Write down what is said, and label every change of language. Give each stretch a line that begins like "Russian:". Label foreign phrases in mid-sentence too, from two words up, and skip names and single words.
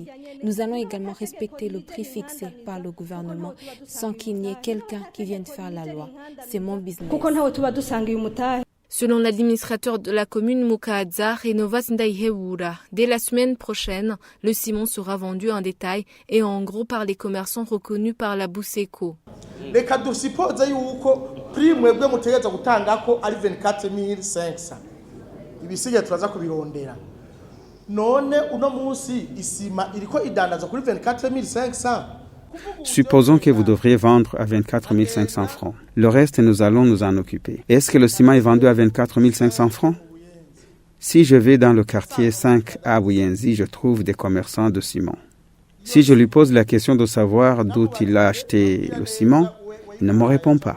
French: Nous allons également respecter le prix fixé par le gouvernement sans qu'il n'y ait quelqu'un qui vienne faire la loi. C'est mon business. Selon l'administrateur de la commune Mukaza, Renova Sindaihebura, dès la semaine prochaine, le ciment sera vendu en détail et en gros par les commerçants reconnus par la Buseko.
Rundi: Reka dusipoze yuko prix mwebwe mutegeza gutangako ari 24 500. Ibisigaye turaza kubirondera. None uno munsi isima iriko idandaza kuri 24 500.
French: Supposons que vous devriez vendre à 24 500 francs. Le reste, nous allons nous en occuper. Est-ce que le ciment est vendu à 24 500 francs? Si je vais dans le quartier 5 à Buyenzi, je trouve des commerçants de ciment. Si je lui pose la question de savoir d'où il a acheté le ciment, il ne me répond pas.